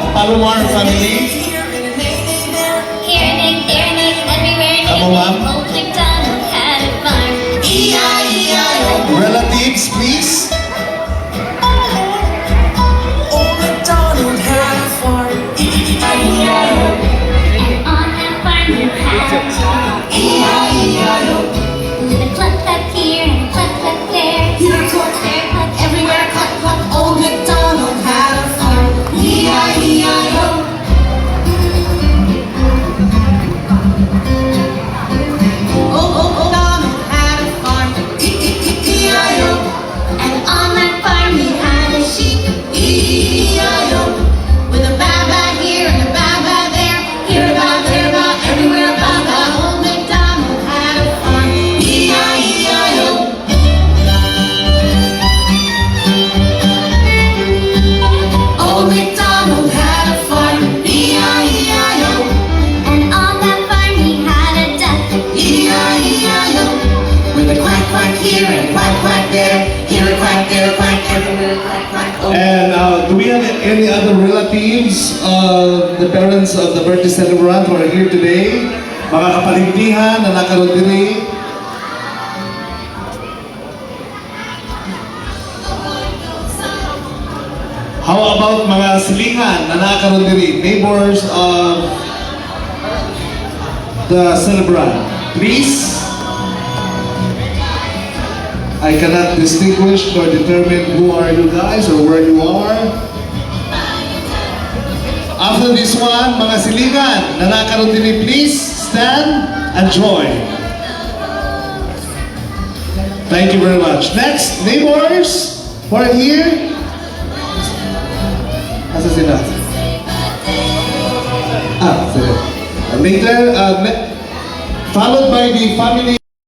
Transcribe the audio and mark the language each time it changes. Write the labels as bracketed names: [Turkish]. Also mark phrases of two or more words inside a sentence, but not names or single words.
[English] Palomar family. Here and there and everywhere. Come on, ma'am. Old MacDonald had a farm. E-I-E-I-O. Relatives, please. Old MacDonald had a farm. E-I-E-I-O. And on that farm he had a dog. E-I-E-I-O. With a cluck cluck here and a cluck cluck there. Here cluck, there cluck, everywhere cluck cluck. Old MacDonald had a farm. E-I-E-I-O. And on that farm he had a sheep. E-E-I-O. With a ba-ba here and a ba-ba there. Here a ba, there a ba, everywhere a ba-ba. Old MacDonald had a farm. E-I-E-I-O. Old MacDonald had a farm. E-I-E-I-O. And on that farm he had a duck. E-I-E-I-O. With a quack quack here and a quack quack there. Here a quack, there a quack, everywhere a quack quack. Oh. And do we have any other relatives of the parents of the birthday celebrant who are here today? [Cebuano] Mga kapaligtihan na nakaroon diri. [English] How about [Cebuano] mga silingan na nakaroon diri? [English] Neighbors of the celebrant. Please. I cannot distinguish nor determine who are you guys or where you are. After this one, [Cebuano] mga silingan na nakaroon din, [English] please stand and join. Thank you very much. Next, neighbors who are here. [Cebuano] Asa sila? Sila. [English] Later, followed by the family.